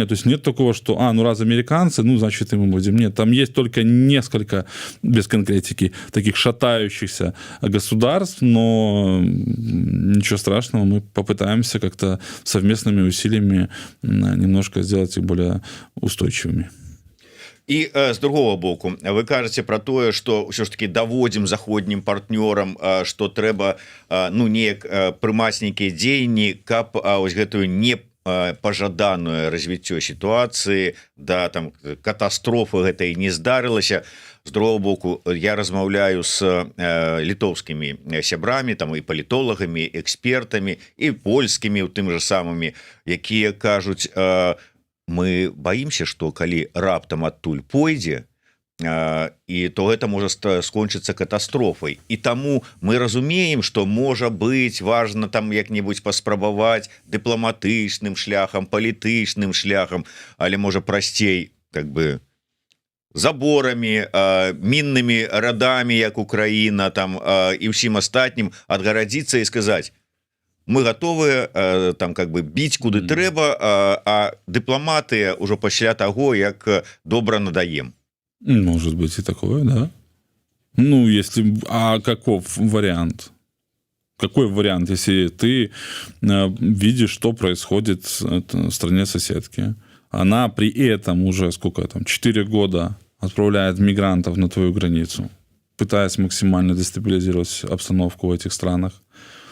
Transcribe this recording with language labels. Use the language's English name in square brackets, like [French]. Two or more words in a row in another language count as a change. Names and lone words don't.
[Russian] То есть нет такого, что, ну раз американцы, ну значит и мы будем. Нет, там есть только несколько, без конкретики, таких шатающихся государств, но ничего страшного, мы попытаемся как-то совместными усилиями немножко сделать их более устойчивыми. [Belarusian] І з другого боку, вы кажаце про тое, што ўсё ж таки даводзім заходнім партнёрам, што трэба, ну, неяк прымаць нейкія дзеянні, каб ось гэтую не пажаданую развіццё сітуацыі, да, там катастрофы гэтай не здарылася. З другого боку, я размаўляю з літоўскімі сябрамі, там і палітолагамі, экспертамі, і польскімі, тым же самымі, якія кажуць: [Russian] мы боимся, что [Belarusian] калі раптам адтуль пойдзе, і то гэта можа скончыцца катастрофай. І таму мы разумеем, што можа быць важна там як-небудзь паспрабаваць дыпламатычным шляхам, палітычным шляхам, але можа прасцей [Russian] как бы [Belarusian] заборамі, міннымі радамі, як Украіна, там і ўсім астатнім адгарадзіцца і сказаць: [Russian] мы готовы там как бы бить куды [Belarusian] трэба, а дыпламаты ўжо пасля таго, як добра надаем. [Russian] Может быть и такое, да. Ну, если... А каков вариант? Какой вариант, если ты видишь, что происходит в стране-соседке? Она при этом уже, сколько там, 4 года отправляет мигрантов на твою границу, пытаясь максимально дестабилизировать обстановку в этих странах.